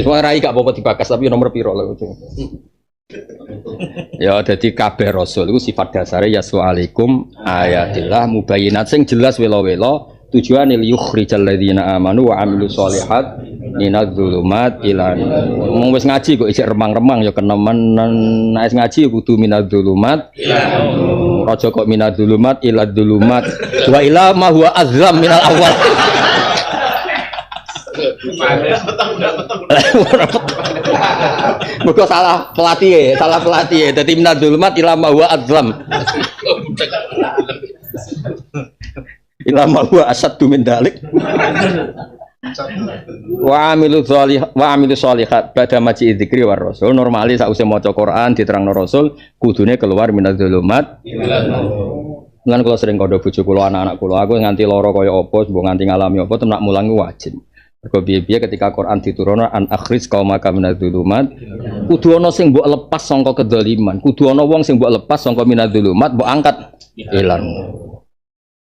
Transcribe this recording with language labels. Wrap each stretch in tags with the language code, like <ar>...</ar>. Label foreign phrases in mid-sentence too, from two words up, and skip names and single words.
<jv>Semua rai gak apa-apa dibakas tapi nomor piro lho. Ya dadi kabeh rasul iku sifat dasare</jv> <ar>يسألكم آيات الله مبينات</ar> <jv>sing jelas wela-wela tujuane</jv> <ar>ليخرج الذين آمنوا وعملوا الصالحات من الظلمات إلى النور.</ar> <jv>Wis ngaji kok isih remang-remang ya kenemenan. Nek ngaji kudu</jv> <ar>من الظلمات</ar> <jv>raja kok</jv> <ar>من الظلمات إلى الظلمات وإلى ما هو أظلم من الأول.</ar> <jv>Mergo salah pelatih.</jv> <ar>Dadi من الظلمات إلى ما هو أظلم. إلى ما هو أشد من ذلك. وعملوا صالحات</ar> <jv>pada maji</jv> <ar>dzikri والرسول.</ar> <jv>Normali sakwise maca Quran diterangno rasul kudune keluar</jv> <ar>من الظلمات.</ar> <jv>Lan kula sering kandha bojo kula anak-anak kula aku nganti lara kaya apa mbok nganti ngalami apa temen nak mulangi wajib. Mergo piye-piye ketika Quran diturunno</jv> <ar>أن أخرج قومك من الظلمات</ar> <jv>kudu ana sing mbok lepas saka kedzaliman, kudu ana wong sing mbok lepas saka</jv> <ar>من الظلمات</ar> <jv>mbok angkat ilang.</jv>